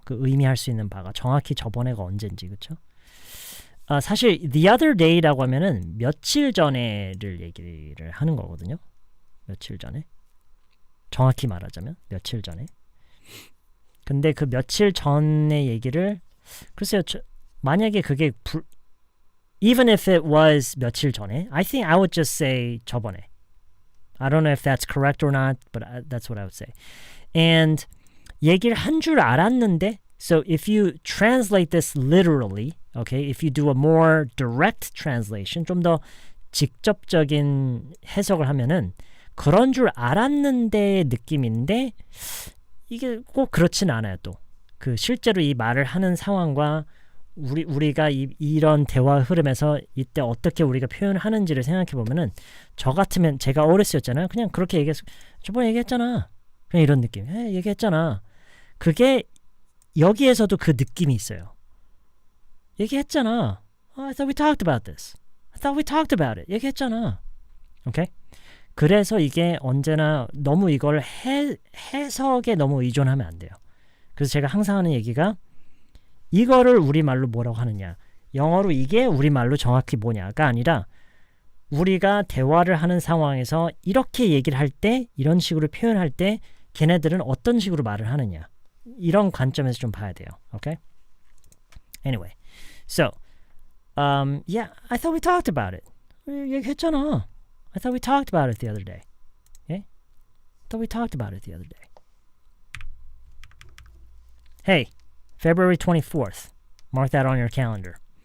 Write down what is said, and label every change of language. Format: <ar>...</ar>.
<ko>그 의미할 수 있는 바가 정확히 저번에가 언젠지, 그렇죠? 사실</ko> <en>the other day</en> <ko>라고 하면은 며칠 전에를 얘기를 하는 거거든요. 며칠 전에. 정확히 말하자면 며칠 전에. 근데 그 며칠 전의 얘기를 글쎄요. 만약에 그게</ko> <en>even if it was</en> <ko>며칠 전에,</ko> <en>I think I would just say</en> <ko>저번에.</ko> <en>I don't know if that's correct or not, but that's what I would say.</en> <ko>And 얘기를 한 줄 알았는데,</ko> <en>so if you translate this literally, okay, if you do a more direct translation,</en> <ko>좀 더 직접적인 해석을 하면은 그런 줄 알았는데 느낌인데 이게 꼭 그렇진 않아요. 또 그 실제로 이 말을 하는 상황과 우리가 이런 대화 흐름에서 이때 어떻게 우리가 표현을 하는지를 생각해 보면은 저 같으면 제가 어렸었잖아요. 그냥 그렇게 얘기했어. 저번에 얘기했잖아. 그냥 이런 느낌. 얘기했잖아. 그게 여기에서도 그 느낌이 있어요. 얘기했잖아.</ko> <en>I thought we talked about this. I thought we talked about it.</en> <ko>얘기했잖아. 오케이? 그래서 이게 언제나 너무 이걸 해석에 너무 의존하면 안 돼요. 그래서 제가 항상 하는 얘기가 이거를 우리말로 뭐라고 하느냐. 영어로 이게 우리말로 정확히 뭐냐가 아니라 우리가 대화를 하는 상황에서 이렇게 얘기를 할 때, 이런 식으로 표현할 때 걔네들은 어떤 식으로 말을 하느냐. 이런 관점에서 좀 봐야 돼요.</ko> <en>Okay? Anyway. So, yeah, I thought we talked about it.</en> <ko>얘기했잖아.</ko> <en>I thought we talked about it the other day. Okay? I thought we talked about it the other day. Hey, February 24th. Mark that on your calendar.</en>